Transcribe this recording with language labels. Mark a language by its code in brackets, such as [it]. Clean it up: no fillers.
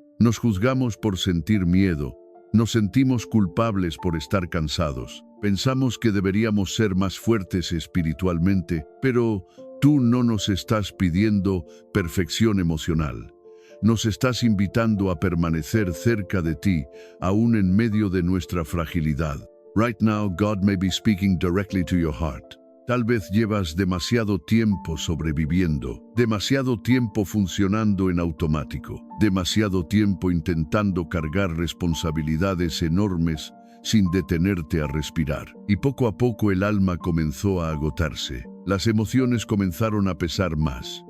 [es] Nos juzgamos por sentir miedo, nos sentimos culpables por estar cansados, pensamos que deberíamos ser más fuertes espiritualmente, pero tú no nos estás pidiendo perfección emocional. Nos estás invitando a permanecer cerca de ti, aún en medio de nuestra fragilidad. [en] Right now, God may be speaking directly to your heart. [es] Tal vez llevas demasiado tiempo sobreviviendo, demasiado tiempo funcionando en automático, demasiado tiempo intentando cargar responsabilidades enormes sin detenerte a respirar. Y poco a poco el alma comenzó a agotarse. Las emociones comenzaron a pesar más.